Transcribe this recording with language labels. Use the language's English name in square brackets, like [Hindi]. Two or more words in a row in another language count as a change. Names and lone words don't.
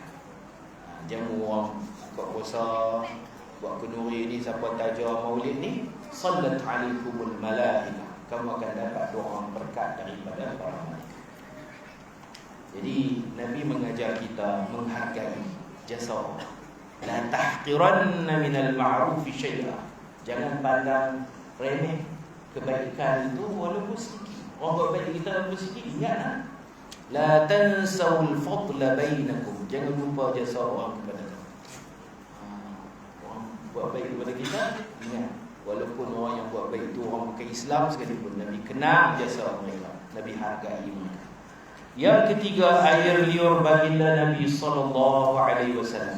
[Malay] Jamu orang buka puasa, buat kenduri ni, siapa taja maulid ni, [Arabic] sallat 'alaikumul malaikah, [Malay] kamu akan dapat doa berkat daripada para malaikat. Jadi Nabi mengajar kita menghargai jasa orang. [Arabic] La tahqiranna minal ma'rufi syai'a, [Malay] jangan pandang remeh kebaikan itu walaupun sedikit. Orang buat baik kita walaupun sedikit, ingatlah. [Arabic] La tansawul fadla bainakum, [Malay] jangan lupa jasa orang kepada kamu. Orang buat baik kepada kita, ingat, walaupun orang yang buat baik itu orang bukan Islam sekalipun, Nabi kenal jasa mereka, Nabi hargai mereka. Yang ketiga, air liur baginda Nabi SAW.